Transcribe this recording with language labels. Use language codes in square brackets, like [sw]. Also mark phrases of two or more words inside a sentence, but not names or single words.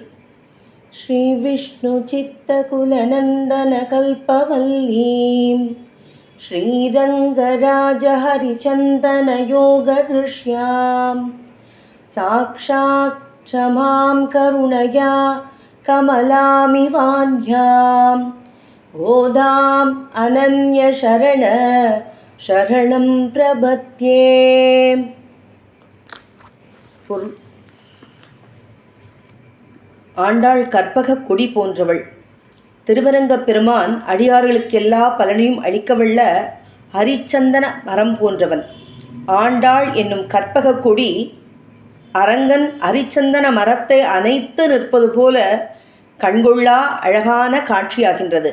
[sa] श्री विष्णुचित्तकुलनन्दनकल्पवल्लीं श्रीरङ्गराजहरिचन्दनयोगदृश्यां साक्षात् क्षमां करुणया कमलामिवान्यां गोदाम् अनन्यशरण शरणं प्रपद्ये। [ta] ஆண்டாள் கற்பக கொடி போன்றவள். திருவரங்கப் பெருமான் அடியார்களுக்கெல்லா பலனையும் அளிக்கவல்ல ஹரிச்சந்தன மரம் போன்றவன். ஆண்டாள் என்னும் கற்பக கொடி அரங்கன் ஹரிச்சந்தன மரத்தை அணைத்து நிற்பது போல கண்கொள்ளா அழகான காட்சியாகின்றது.